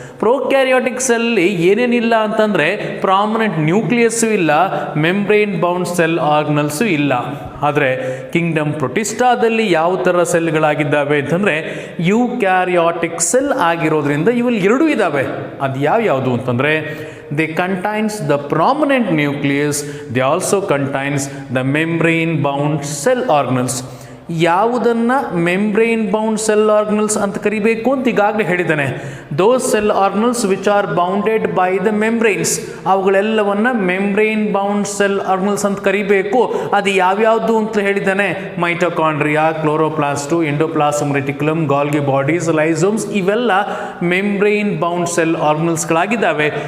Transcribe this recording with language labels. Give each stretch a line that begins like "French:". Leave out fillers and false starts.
Kannada: ಪ್ರೋಕ್ಯಾರಿಯಾಟಿಕ್ ಸೆಲ್ಲಿ ಏನೇನಿಲ್ಲ ಅಂತಂದರೆ prominent nucleus ಇಲ್ಲ, membrane bound cell ಆರ್ಗನಲ್ಸು ಇಲ್ಲ. ಆದರೆ ಕಿಂಗ್ಡಮ್ ಪ್ರೊಟಿಸ್ಟಾದಲ್ಲಿ ಯಾವ ಥರ ಸೆಲ್ಗಳಾಗಿದ್ದಾವೆ ಅಂತಂದರೆ ಯೂಕ್ಯಾರಿಯಾಟಿಕ್ ಸೆಲ್ ಆಗಿರೋದ್ರಿಂದ ಇವೆಲ್ಲ ಎರಡೂ ಇದ್ದಾವೆ. ಅದು ಯಾವ್ಯಾವುದು ಅಂತಂದರೆ
English: they contains the prominent nucleus, they also contains the membrane bound cell organelles.
Kannada: ಯಾವುದನ್ನು ಮೆಂಬ್ರೈನ್ ಬೌಂಡ್ ಸೆಲ್ ಆರ್ಗನಲ್ಸ್ ಅಂತ ಕರಿಬೇಕು ಅಂತ ಈಗಾಗಲೇ ಹೇಳಿದ್ದಾನೆ.
English: those cell organelles which are bounded by the membranes,
Kannada: ಅವುಗಳೆಲ್ಲವನ್ನು
English: membrane bound cell organelles
Kannada: ಅಂತ ಕರಿಬೇಕು. ಅದು ಯಾವ್ಯಾವುದು ಅಂತ ಹೇಳಿದ್ದಾನೆ. ಮೈಟೋಕಾಂಡ್ರಿಯಾ, ಕ್ಲೋರೋಪ್ಲಾಸ್ಟು, ಎಂಡೋಪ್ಲಾಸಮ್ ರೆಟಿಕ್ಯುಲಮ್, ಗಾಲ್ಗಿ ಬಾಡೀಸ್, ಲೈಸೋಮ್ಸ್, ಇವೆಲ್ಲ ಮೆಂಬ್ರೈನ್ ಬೌಂಡ್ ಸೆಲ್ ಆರ್ಗನಲ್ಸ್ಗಳಾಗಿದ್ದಾವೆ.